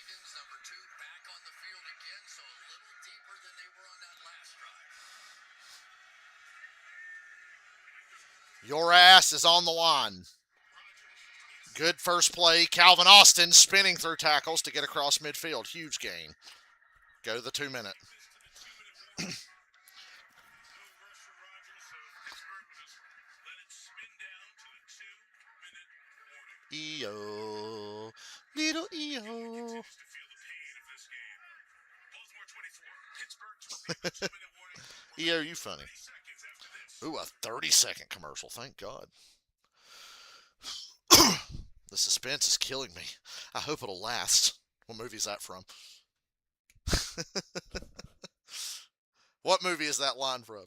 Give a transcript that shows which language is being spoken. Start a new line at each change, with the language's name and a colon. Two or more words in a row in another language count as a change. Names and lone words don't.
English: Your ass is on the line. Good first play. Calvin Austin spinning through tackles to get across midfield. Huge gain. Go to the 2-minute. E-O. Little E-O. E-O, you funny. Ooh, a 30-second commercial. Thank God. The suspense is killing me. I hope it'll last. What movie is that from? What movie is that line from?